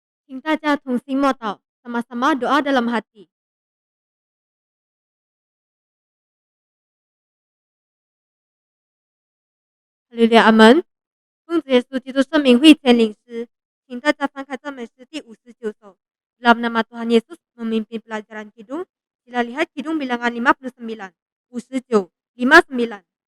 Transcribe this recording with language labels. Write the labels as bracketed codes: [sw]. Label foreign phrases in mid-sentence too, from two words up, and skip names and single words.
[zh] 请大家同心默祷 [ms] ，sama-sama doa dalam hati. Haleluya, amin. [zh] 奉主耶稣基督圣名会前领诗，请大家翻开赞美诗第59 首。 [ms] Dalam nama Tuhan Yesus memimpin pelajaran Kidung, sila lihat Kidung bilangan 59, 59.